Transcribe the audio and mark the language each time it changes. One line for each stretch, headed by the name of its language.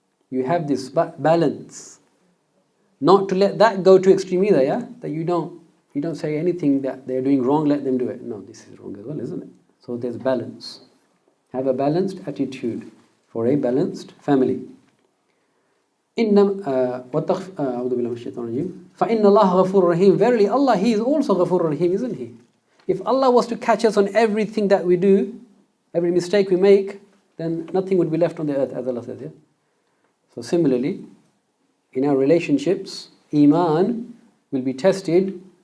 English: You have this balance. Not to let that go to extreme either, yeah? That you don't say anything that they're doing wrong, let them do it. No, this is wrong as well, isn't it? So there's balance. Have a balanced attitude. for a balanced family.
Arabic: أعوذ بالله من الشيطان الرجيم فإن الله غفور رحيم.
English: Verily Allah, He is also Ghafur Rahim, isn't He? If Allah was to catch us on everything that we do, every mistake we make, then nothing would be left on the earth, as Allah says. Yeah? So similarly, in our relationships, Iman will be tested.